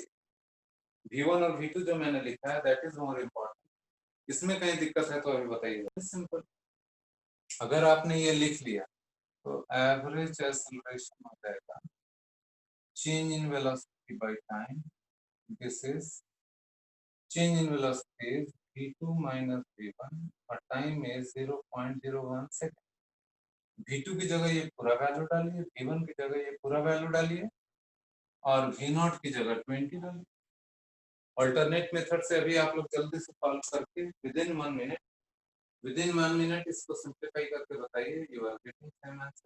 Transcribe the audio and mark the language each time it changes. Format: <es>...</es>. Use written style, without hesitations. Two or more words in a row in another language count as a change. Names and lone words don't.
<hi>v1 और v2 जो मैंने लिखा है</hi> <en>that is more important,</en> <hi>इसमें कहीं दिक्कत है तो अभी बताइए। सिंपल, अगर आपने ये लिख लिया तो</hi> <en>average acceleration</en> <hi>हो जाएगा</hi> <en>change in velocity by time, this is change in velocity is v2 minus v1</en> <hi>और</hi> <en>time is 0.01 second.</en> <hi>v2 की जगह ये पूरा वैल्यू डालिए, v1 की जगह ये पूरा वैल्यू डालिए, और v0 की जगह 20 डालिए।</hi> <en>alternate method</en> <hi>से अभी आप लोग जल्दी से सॉल्व करके</hi> <en>within 1 minute</en> <hi>इसको सिंप्लीफाई करके बताइए,</hi> <en>you are getting same answer.</en>